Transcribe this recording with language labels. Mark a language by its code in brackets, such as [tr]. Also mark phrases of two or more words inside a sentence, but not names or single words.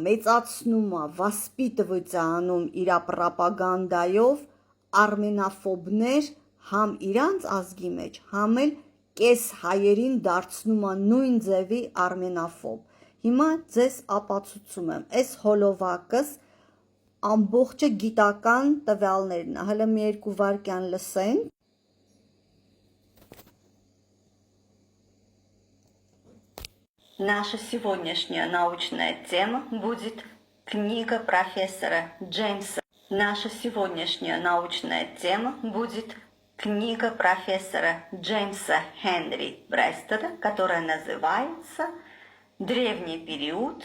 [hy] մեծացնում է, վասպիտվույց է անում իր պրոպագանդայով արմենաֆոբներ համ իրանց ազգի մեջ, համ էլ կես հայերին դարձնում է նույն ձևի արմենաֆոբ։ Հիմա ձեզ ապացուցում եմ, այս հոլովակս ամբողջը գիտական տվյալներն է, հələ մի երկու վայրկյան լսենք։ [ru] Наша сегодняшняя научная тема будет книга профессора Джеймса. Наша сегодняшняя научная тема будет книга профессора Джеймса Хенри Брестеда, которая называется «Древний период.